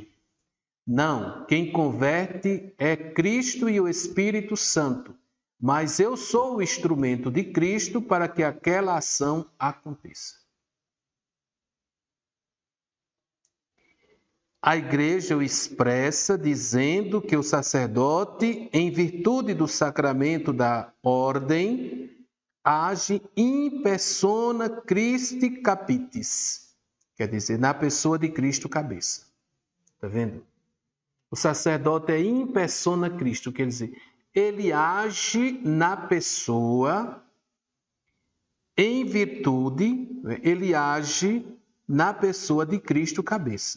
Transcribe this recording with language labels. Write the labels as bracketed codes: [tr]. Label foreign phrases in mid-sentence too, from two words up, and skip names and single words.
[pt] Não, quem converte é Cristo e o Espírito Santo, mas eu sou o instrumento de Cristo para que aquela ação aconteça. A igreja o expressa dizendo que o sacerdote, em virtude do sacramento da ordem, age [la] in persona Christi capitis, [pt] quer dizer, na pessoa de Cristo cabeça. Está vendo? O sacerdote é [la] in persona Cristo, [pt] quer dizer, ele age na pessoa, em virtude, ele age na pessoa de Cristo cabeça.